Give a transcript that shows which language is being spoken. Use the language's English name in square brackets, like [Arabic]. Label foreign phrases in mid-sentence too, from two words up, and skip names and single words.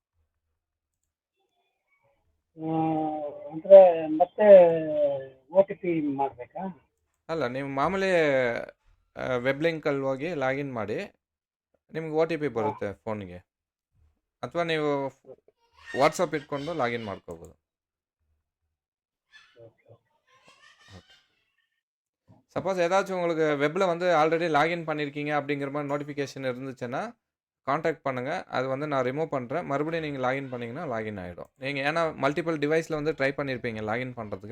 [Kannada] ಅಂದ್ರೆ ಮತ್ತೆ OTP ಮಾಡ್ಬೇಕಾ? ಅಲ್ಲ, ನೀವು ಮಾಮೂಲಿ [English] web link [Kannada] ಹೋಗಿ ಲಾಗಿನ್ ಮಾಡಿ. ನಿಮ್ಗೆ OTP ಬರುತ್ತೆ ಫೋನ್ಗೆ. ಅಥವಾ ನೀವು ವಾಟ್ಸಪ್ ಇಟ್ಕೊಂಡು ಲಾಗಿನ್ ಮಾಡ್ಕೋಬೋದು. [Tamil] சப்போஸ் ஏதாச்சும் உங்களுக்கு வெப்பில் வந்து [English] already login [Tamil] பண்ணியிருக்கீங்க அப்படிங்கிற மாதிரி நோட்டிஃபிகேஷன் இருந்துச்சுன்னா காண்டாக்ட் பண்ணுங்கள். அது வந்து நான் ரிமூவ் பண்ணுறேன். மறுபடியும் நீங்கள் லாகின் பண்ணிங்கன்னா லாகின் ஆகிடும். நீங்கள் ஏன்னா [English] multiple devices [Tamil] வந்து ட்ரை பண்ணியிருப்பீங்க லாகின் பண்ணுறதுக்கு.